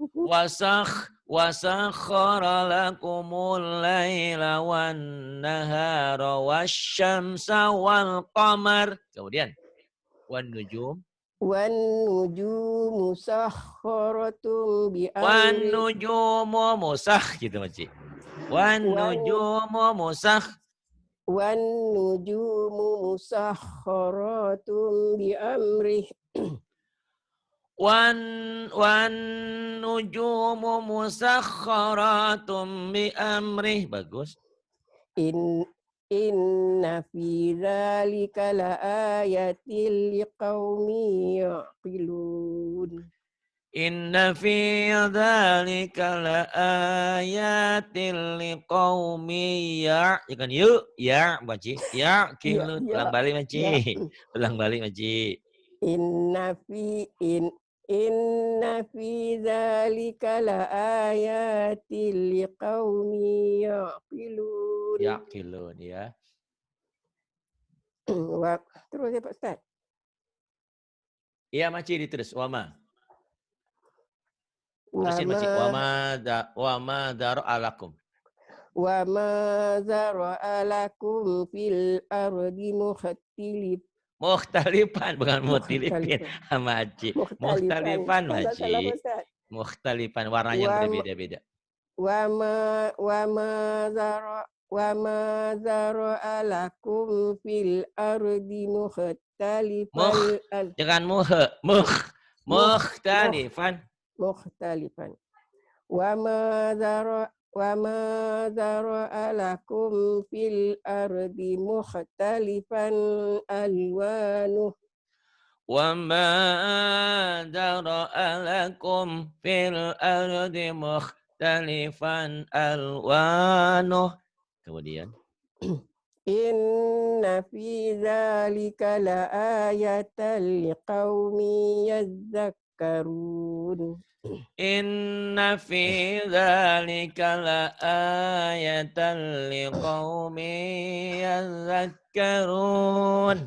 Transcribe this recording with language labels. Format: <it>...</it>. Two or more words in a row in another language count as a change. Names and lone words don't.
<ar>وسخر لكم الليل والنهار والشمس والقمر. Kemudian والنجوم. والنجوم مسخرات ب Wan amri. النجوم مسخ gitu Maci. والنجوم مسخ. والنجوم مسخرات بأمره. والنجوم مسخرات بأمره.</ar> <id>Bagus.</id> <ar>إن في ذلك لآيات لقوم يعقلون. إن في ذلك لآيات لقوم</ar> <id>kan yuk ya</id> <ar>Maci.</ar> <id>Ya kilun ulang balik Maci. Ulang balik Maci.</id> <ar>إن في ذلك لآيات لقوم يعقلون. Yaqilun ya.</ar> <id>Terus ya Pak Ustaz. Iya Maci diterus wama. Terusin Maci.</id> <ar>وما ذرأ لكم. وما ذرأ لكم في الأرض Mukhtalifan bukan mukhtalifin.</ar> <id>Maci. Mukhtalifan Maci. Mukhtalifan warnanya berbeda-beda.</id> <ar>وما ذرأ لكم في الأرض مختلفا.</ar> <id>Jangan mukhtalifan.</id> <ar>Mukhtalifan. وما ذرأ لكم في الأرض مختلفا ألوانه. وما ذرأ لكم في الأرض مختلفا ألوانه.</ar> <id>Kemudian</id> <ar>إن في ذلك لآية لقوم يذكرون. إن في ذلك لآية لقوم يذكرون.</ar>